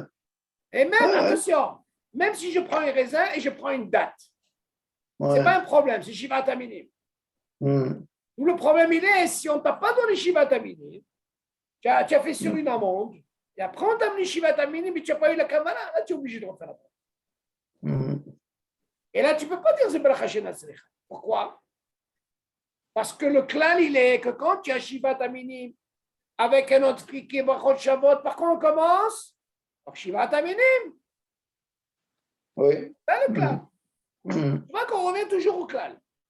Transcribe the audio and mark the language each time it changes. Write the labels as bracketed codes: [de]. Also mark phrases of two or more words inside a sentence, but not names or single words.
[fr] Et même, attention, même si je prends un raisin et je prends une date, ce n'est pas un problème, c'est [he] שבעת המינים. [fr] Le problème, il est, si on ne t'a pas donné [he] שבעת המינים, [fr] tu as fait sur une amende, et après on t'a amené [he] שבעת המינים, [fr] mais tu n'as pas eu la kavala, là tu es obligé de refaire la bracha. Et là, tu ne peux pas dire c'est [he] ברכה שאינה צריכה. [fr] Pourquoi? Parce que le klal, il est que quand tu as [he] שבעת המינים [fr] avec un autre qui est [he] ברכות שוות, [fr] par contre on commence par [he] שבעת המינים. [fr] Oui. C'est le klal. Tu vois qu'on revient toujours au klal.